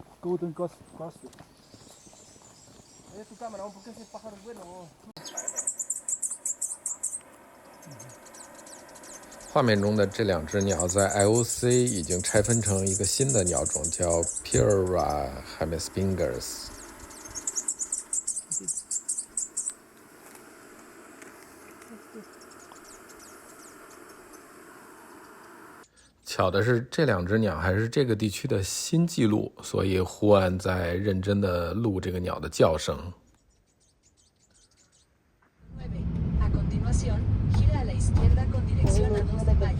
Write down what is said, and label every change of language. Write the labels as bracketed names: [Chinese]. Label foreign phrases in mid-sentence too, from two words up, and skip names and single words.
[Spanish] Puta, encosta. Tu cámara, porque ese pájaro es bueno. [Chinese] 画面中的这两只鸟在 IOC 已经拆分成一个新的鸟种，叫 Pyrrha hemispingus。巧的是，这两只鸟还是这个地区的新纪录，所以胡安在认真的录这个鸟的叫声。 [Spanish] A continuación, gira a la izquierda con dirección a 2 de mayo.